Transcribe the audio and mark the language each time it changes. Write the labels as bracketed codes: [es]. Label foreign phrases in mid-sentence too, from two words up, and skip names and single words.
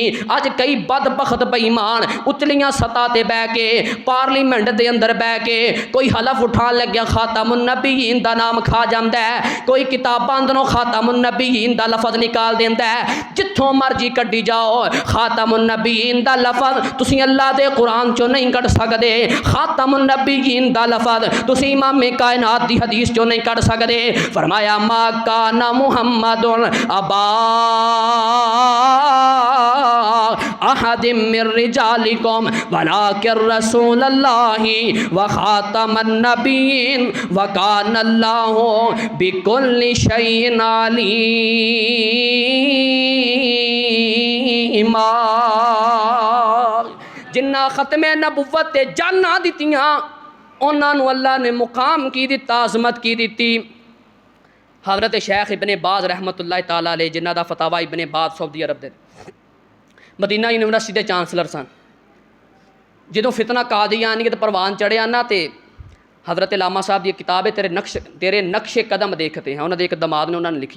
[pa] اج کئی بدبخت بے ایمان اتلیاں سطح تے بہہ کے پارلیمنٹ کے اندر بہہ کے کوئی حلف اٹھان لگیا خاتم النبیین دا نام کھا جاتا ہے، کوئی کتاباں اندروں خاتم النبیین دا لفظ نکال دیتا ہے. جتھوں مرضی کڈھی جاؤ خاتم النبیین دا لفظ تسیں اللہ دے قرآن چوں نہیں کڈھ سکتے، خاتم النبیین دا لفظ تسیں امام کائنات دی حدیث چوں نہیں کڈھ سکتے. [ar] فرمایا ما كان محمد أبا أحد من رجالكم ولكن رسول الله وخاتم النبيين وكان الله بكل شيء عليما. [pa] جنہاں ختم نبوت تے جاناں دتیاں انہوں نے اللہ نے مقام کی دتا، عظمت کی دی. حضرت شیخ ابن باز رحمۃ اللہ تعالیٰ علیہ جنہاں دا فتاویٰ ابن باز سعودی عرب دے مدینہ یونیورسٹی کے چانسلر سن، جو فتنہ قادیانیت پروان چڑھیا نا تو حضرت لاما صاحب کی کتاب ہے تیرے نقش قدم دیکھتے ہیں، انہوں نے ایک داماد نے انہوں نے لکھی.